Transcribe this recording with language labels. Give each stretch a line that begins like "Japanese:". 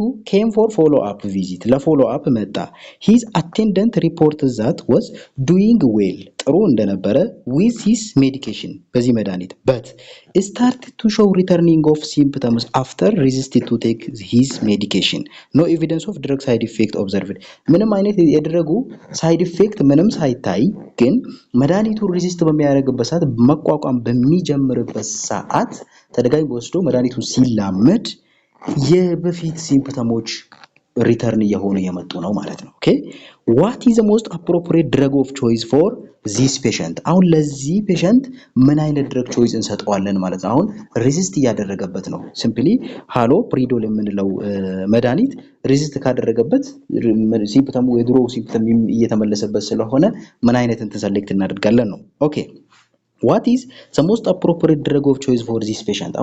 English: came for follow up visit
Amharic: ለfollow up መጣ
English: his attendant reported that was doing well
Amharic: ጥሩ እንደነበረ
English: with his medication
Amharic: በዚህ መድኃኒት
English: but started to show returning of symptoms after resisted to take his medication. No evidence of drug side effect observed.
Amharic: ምንም አይነት የድረጉ side effect ምንም ሳይታይ ግን መድኃኒቱ resist በሚያደርግበት ሰዓት መቋቋም በሚጀምርበት ሰዓት ተደጋጋሚ ወስዶ መድኃኒቱ ሲላመድ የበፊት ሲምፕተሞች ሪተርን እየሆኑ የመጡ ነው ማለት ነው። ኦኬ
English: what is the most appropriate drug of choice for this patient?
Amharic: አሁን ለዚህ ፔሸንት ምን አይነት ድረግ ቾይስ እንሰጠዋለን ማለት ነው። አሁን ሬዚስት እያደረገበት ነው። ሲምፕሊ ሃሎ ፕሪዶል የምንለው መድኃኒት ሬዚስት ካደረገበት ሲምፕተሙ የድሮ ሲምፕተም እየተመለሰበት ስለሆነ ምን አይነት እንትን ሰሌክት እናደርጋለን ነው። ኦኬ
English: what is the most appropriate drug of choice for this patient?